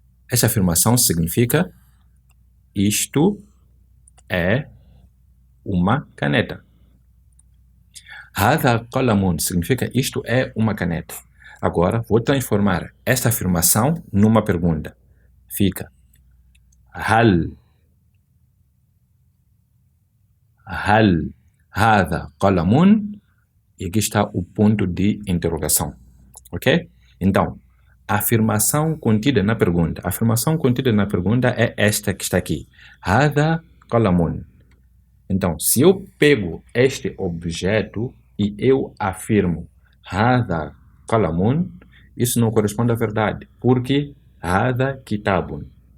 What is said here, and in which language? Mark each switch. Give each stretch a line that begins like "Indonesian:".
Portuguese: Esta afirmação significa isto é uma caneta.
Arabic: هذا قلم
Portuguese: significa isto é uma caneta. Agora, vou transformar esta afirmação numa pergunta. Fica
Arabic: هل هذا قلم?
Portuguese: E aqui está o ponto de interrogação. Ok? Então, a afirmação contida na pergunta. A afirmação contida na pergunta é esta que está aqui.
Arabic: هذا قلم.
Portuguese: Então, se eu pego este objeto e eu afirmo
Arabic: هذا قلم,
Portuguese: isso não corresponde à verdade, porque
Arabic: هذا كتاب.